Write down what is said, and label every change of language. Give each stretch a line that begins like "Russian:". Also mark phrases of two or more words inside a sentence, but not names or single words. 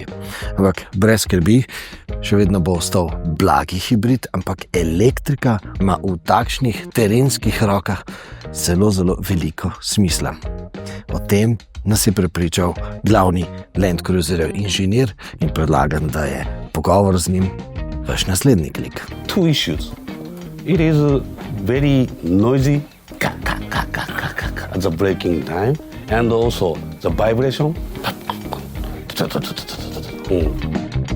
Slovenian: Ampak brez skrbi, še vedno bo ostal blagi hibrid, ampak elektrika ima v takšnih terenskih rokah zelo veliko smisla. O tem nas je prepričal glavni Land Cruiserjev inženir in predlagam, da je pogovor z njim vaš naslednji klik.
English: Two issues. It is very noisy at the braking time, and also the vibration.